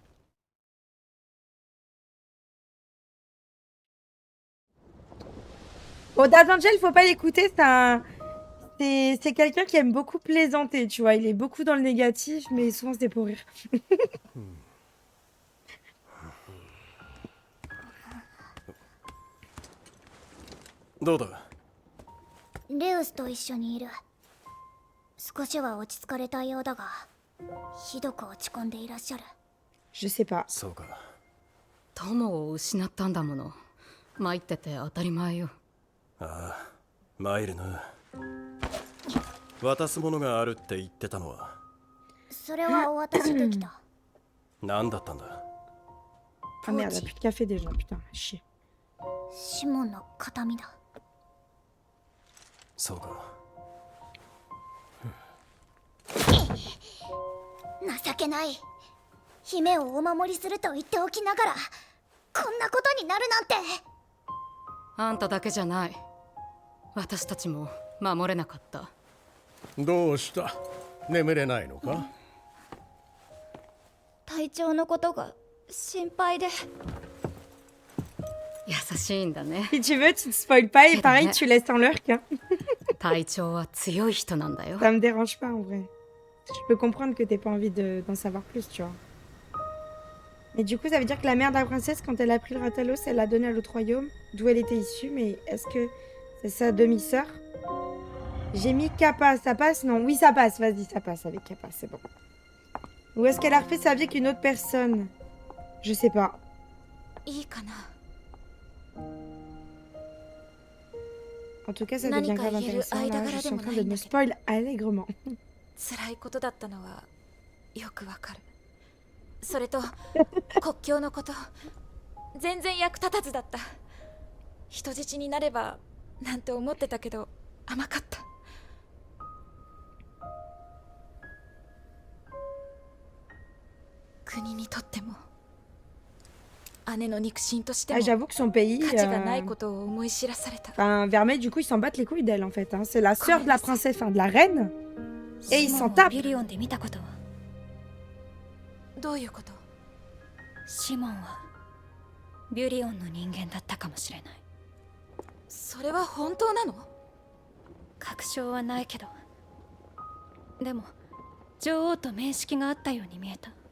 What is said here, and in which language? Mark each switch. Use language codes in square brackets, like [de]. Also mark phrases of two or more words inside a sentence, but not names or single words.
[fr] Oh, Dazangel, faut pas l'écouter, c'est quelqu'un qui aime beaucoup plaisanter, tu vois. Il est beaucoup dans le négatif, mais souvent c'est pour rire. Doda. [ja] レウスと一緒にいる。少しは落ち着かれたようだが、ひどく落ち込んでいらっしゃる。 [fr] Je sais pas. [ja] そうか。友を失ったんだもの。参ってて当たり前よ。ああ、参るな。渡すものがあるって言ってたのはそれはお渡しできた。何だったんだ？ [fr] Ah merde, elle a plus de café déjà, putain, chier. [ja] シモンの形見だ。そうか。情けない。姫をお守りすると言っておきながらこんなことになるなんて。あんただけじゃない。私たちも守れなかった。どうした？眠れないのか？体調のことが心配で。優しいんだね。 [fr] Si tu veux, tu te spoil pas et pareil, tu laisses en lurk. Hein. [ja] 体調は強い人なんだよ。 [fr] Ça me dérange pas en vrai. Je peux comprendre que t'aies pas envie d'en savoir plus, tu vois. Mais du coup, ça veut dire que la mère de la princesse, quand elle a pris le Ratalos, elle l'a donné à l'autre royaume, d'où elle était issue. Mais est-ce que c'est sa demi-sœur? J'ai mis Kappa, ça passe? Non, oui, ça passe. Vas-y, ça passe avec Kappa, c'est bon. Ou est-ce qu'elle a refait sa vie avec une autre personne? Je sais pas. [ja] いいかな。 [fr] En tout cas, ça devient grave intéressant. Là, je suis en train de me spoil allègrement. [ja] 辛いことだったのはよくわかる。それと国境のこと全然役立たずだった。人質になればなんて思ってたけど甘かった。国にとっても姉の肉親としても [fr] Ah, j'avoue que son pays. [ja] 価値がないことを思い知らされた。 [fr] Enfin, Vermeil, du coup, ils s'en battent les couilles d'elle en fait. Hein. C'est la sœur de la princesse, enfin de la reine. Et ils s'en tapent. [ja] ビリオンで見たことは？どういうこと？シモンはビュリオンの人間だったかもしれない。それは本当なの？確証はないけど、でも女王と面識があったように見えた。